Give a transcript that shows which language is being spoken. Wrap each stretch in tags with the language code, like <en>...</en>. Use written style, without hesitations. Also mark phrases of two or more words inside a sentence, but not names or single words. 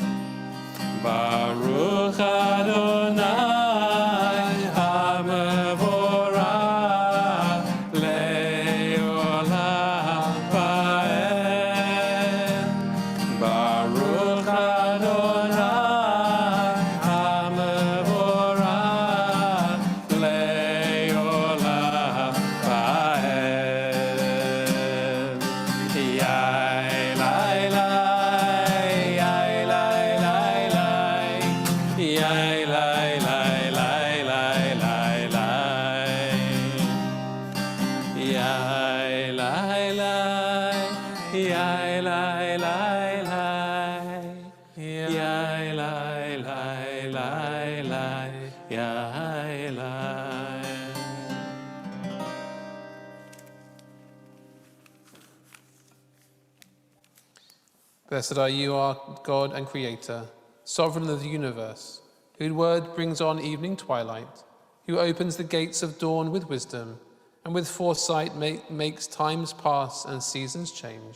<he>ברוך אדוני המבורך לעולם ועד. ברוך אדוני המבורך לעולם ועד. יה אלי, אלי, יה אלי, אלי, יה אלי, אלי, אלי, אלי, יה אלי, אלי, יה אלי, אלי, יה אלי, אלי, יה אלי.</he> <en>Blessed are you, our God and Creator, sovereign of the universe, whose word brings on evening twilight, who opens the gates of dawn with wisdom, and with foresight makes times pass and seasons change.</en>